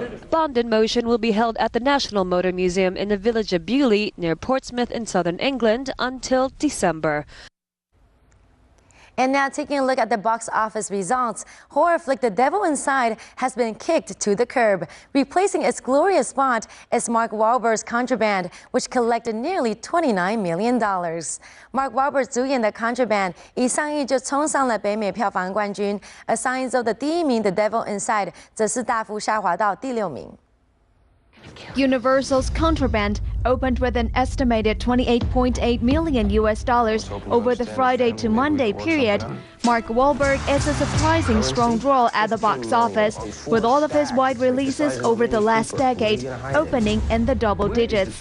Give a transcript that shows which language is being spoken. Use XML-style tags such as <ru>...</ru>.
<en>Bond in Motion will be held at the National Motor Museum in the village of Beaulieu near Portsmouth in southern England until December. And now taking a look at the box office results, horror flick The Devil Inside has been kicked to the curb. Replacing its glorious spot is Mark Wahlberg's Contraband, which collected nearly $29 million.</en> <zh>Mark Wahlberg 主演的 Contraband 一上映就冲上了北美票房冠军，而上一周的第一名 The Devil Inside 则是大幅下滑到第6名。</zh> <en>Universal's Contraband opened with an estimated $28.8 million over the Friday to Monday period. Mark Wahlberg is a surprising strong draw at the box office, with all of his wide releases over the last decade opening in the double digits.</en>